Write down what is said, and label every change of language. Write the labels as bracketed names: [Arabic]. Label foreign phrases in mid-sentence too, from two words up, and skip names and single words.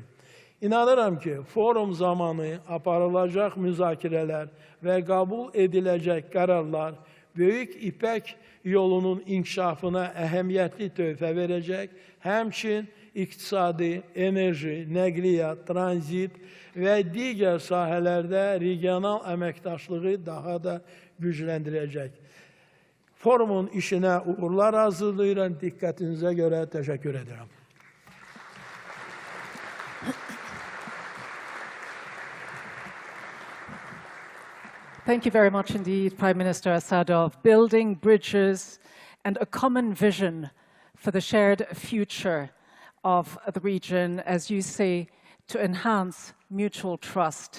[Azerbaijani] İnanıram ki, forum zamanı aparılacaq müzakirələr və qəbul ediləcək qərarlar Böyük İpək yolunun inkişafına əhəmiyyətli töhfə verəcək, həmçin iqtisadi, enerji, nəqliyyat, tranzit və digər sahələrdə regional əməkdaşlığı daha da gücləndirəcək. Forumun işinə uğurlar arzulayıram. Diqqətinizə görə təşəkkür edirəm. [English] Thank you very much indeed, Prime Minister Asadov. Building bridges and a common vision for the shared future of the region, as you say, to enhance mutual trust.